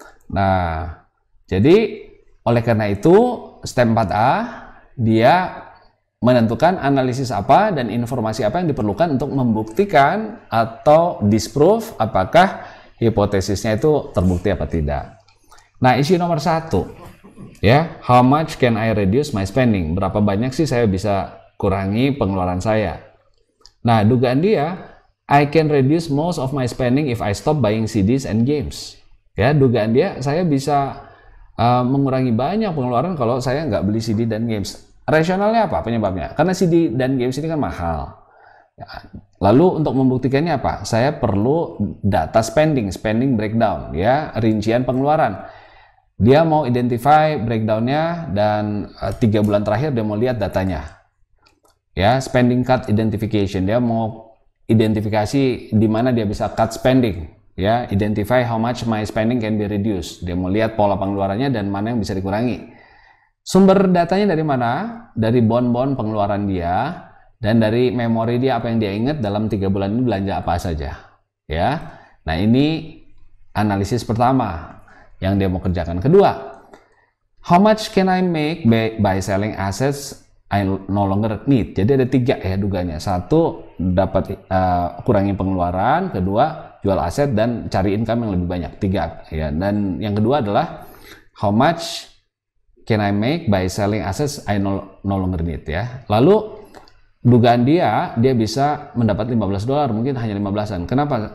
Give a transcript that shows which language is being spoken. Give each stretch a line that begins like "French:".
Indonesian: Nah, jadi oleh karena itu step 4A, dia menentukan analisis apa dan informasi apa yang diperlukan untuk membuktikan atau disprove apakah hipotesisnya itu terbukti apa tidak. Nah, isi nomor 1, ya,
English: how much can I reduce my spending?
Indonesian: Berapa banyak sih saya bisa kurangi pengeluaran saya? Nah, dugaan dia,
English: I can reduce most of my spending if I stop buying CDs and games.
Indonesian: Ya, dugaan dia, saya bisa mengurangi banyak pengeluaran kalau saya nggak beli CD dan games. Rasionalnya apa penyebabnya? Karena CD dan games ini kan mahal. Ya, lalu untuk membuktikannya apa? Saya perlu data spending breakdown, ya, rincian pengeluaran. Dia mau identify breakdownnya dan 3 bulan terakhir dia mau lihat datanya.
English: Ya, spending cut identification,
Indonesian: dia mau identifikasi di mana dia bisa
English: cut spending, ya, identify how much my spending can be reduced.
Indonesian: Dia mau lihat pola pengeluarannya dan mana yang bisa dikurangi. Sumber datanya dari mana? Dari bon-bon pengeluaran dia dan dari memori dia, apa yang dia ingat dalam 3 bulan ini belanja apa saja, ya. Nah, ini analisis pertama yang dia mau kerjakan. Kedua,
English: how much can I make by selling assets I no longer need?
Indonesian: Jadi ada 3, ya, duganya. 1, dapat kurangi pengeluaran. Kedua, jual aset dan cari income yang lebih banyak. 3, ya. Dan yang kedua adalah
English: how much can I make by selling assets I no longer need, ya.
Indonesian: Lalu dugaan dia bisa mendapat $15, mungkin hanya 15-an. Kenapa?